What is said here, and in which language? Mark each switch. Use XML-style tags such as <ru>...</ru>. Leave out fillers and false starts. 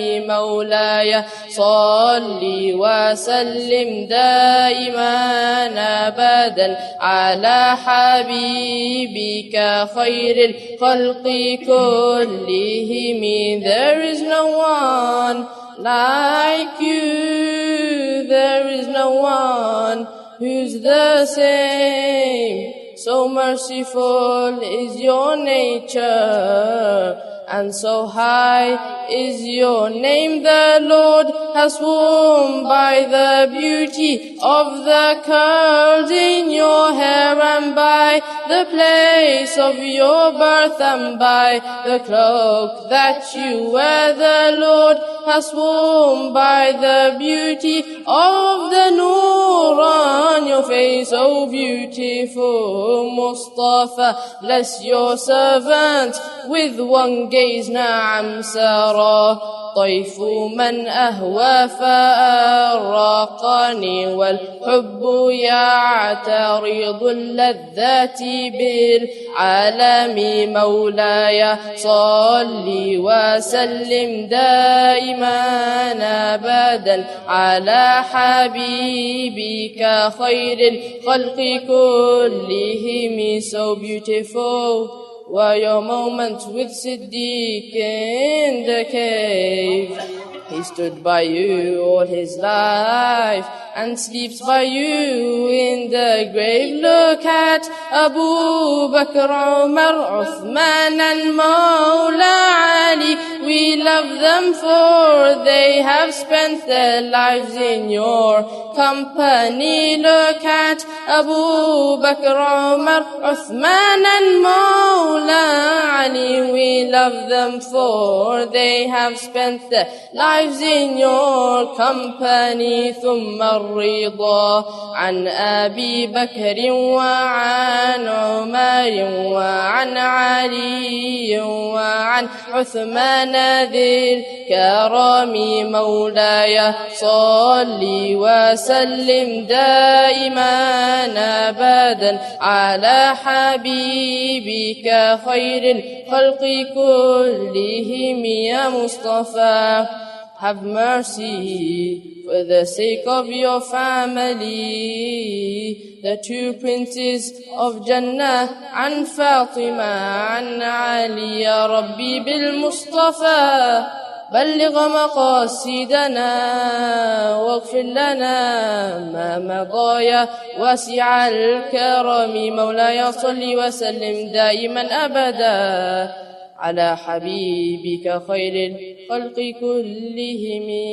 <ar>مولاي صل وسلم دائما أبدا على حبيبك خير الخلق كلهم.</ar> <en>There is no one like you, there is no one who's the same. So merciful is your nature, and so high is your name. The Lord has sworn by the beauty of the curls in your hair, and by the place of your birth, and by the cloak that you wear. The Lord has sworn by the beauty of the nur on your face. Oh beautiful Mustafa, bless your servant with one gaze.</en> <ar>نعم سرى طيف من أهوى فأراقني، والحب يعترض اللذات بالعالم. مولاي صل وسلم دائما أبدا على حبيبك خير الخلق كلهم.</ar> <en>So beautiful were your moments with Siddiq in the cave. He stood by you all his life and sleeps by you in the grave. Look at Abu Bakr, Umar, Uthman and Mawla Ali. We love them for they have spent their lives in your company. Look at Abu Bakr, Umar, Uthman and Mawla Ali. We love them for they have spent their lives in your company.</en> <ar>ثم الرضا عن أبي بكر وعن عمر وعن علي وعن عثمان ذي الكرام. مولاي صل وسلم دائما أبدا على حبيبك خير الخلق كلهم. يا مصطفى,</ar> <en>have mercy for the sake of your family, the two princes of Jannah,</en> <ar>عن فاطمة عن علي. يا ربي بالمصطفى بلغ مقاصدنا واغفر لنا ما مضى يا واسع الكرم. مولاي صل وسلم دائما أبدا على حبيبك خير الخلق كلهم.</ar>